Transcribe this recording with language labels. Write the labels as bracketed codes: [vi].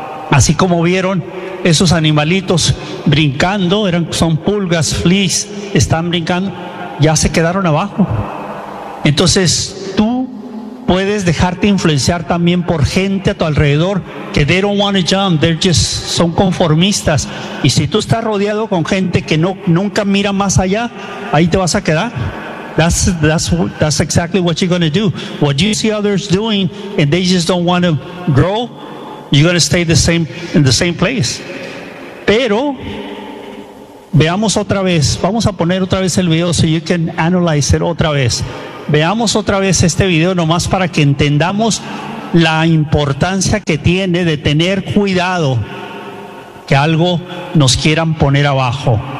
[es] Así como vieron esos animalitos brincando, son pulgas, fleas, están brincando, ya se quedaron abajo. Entonces tú puedes dejarte influenciar también por gente a tu alrededor que [en] they don't want to jump, they're just [es] son conformistas. Y si tú estás rodeado con gente que nunca mira más allá, ahí te vas a quedar. [en] That's exactly what you're going to do. What you see others doing and they just don't want to grow, you're going to stay in the same place. [es] Pero veamos otra vez, vamos a poner otra vez el video [en] so you can analyze it [es] otra vez. Veamos otra vez este video nomás para que entendamos la importancia que tiene de tener cuidado que algo nos quieran poner abajo.